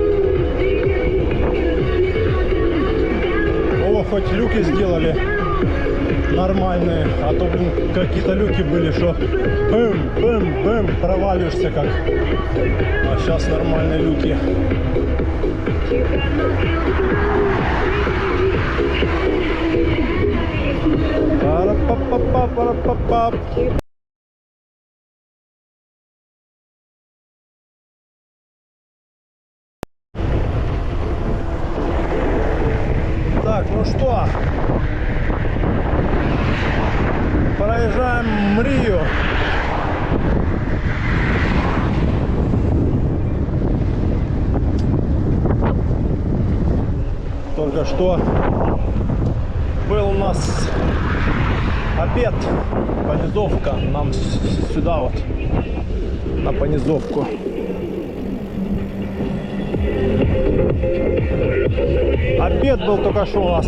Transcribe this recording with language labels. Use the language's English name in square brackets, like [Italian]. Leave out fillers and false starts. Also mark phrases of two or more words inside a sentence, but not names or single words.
[Russian] О, хоть люки сделали нормальные, а то, блин, какие-то люки были, что бэм, проваливаешься как. А сейчас нормальные люки. Пара-па-па-па-пара-па-па. Так, ну что, проезжаем Мрию. Только что был у нас обед, понизовка, нам сюда вот, на понизовку. обед был только что у нас.